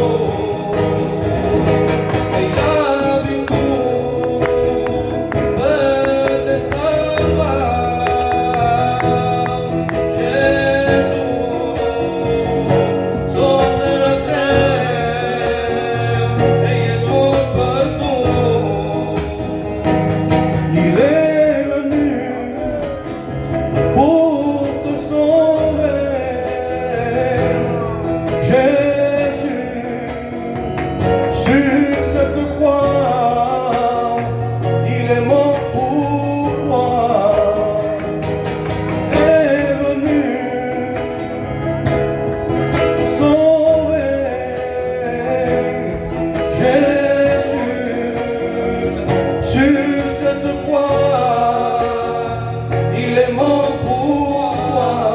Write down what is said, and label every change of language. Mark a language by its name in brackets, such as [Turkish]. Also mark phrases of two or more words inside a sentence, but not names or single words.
[Catalan] Que ja ha vingut per te salvar, Jesús sobre la creu, ell és mort per tu. [French] Il est venu pour te sauver, Jésus sur cette croix, il est mort pour toi, est venu sauver, Jésus sur cette croix, il est mort pour toi.